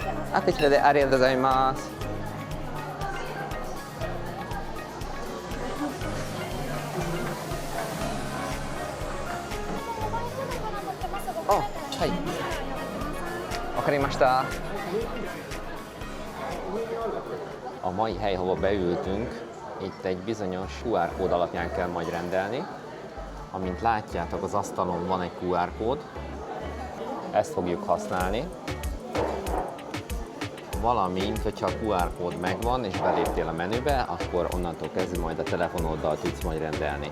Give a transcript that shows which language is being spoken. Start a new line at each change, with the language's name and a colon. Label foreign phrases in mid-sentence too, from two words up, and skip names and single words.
Japanese: あ、こちらでありがとうございます。あ、はい。
Hungarian: わかりました。A mai hely, hova beültünk, itt egy bizonyos QR kód alapján kell majd rendelni. Amint látjátok, az asztalon van egy QR kód, ezt fogjuk használni. Valamint, hogyha a QR kód megvan és beléptél a menübe, akkor onnantól kezdve majd a telefonoddal tudsz majd rendelni.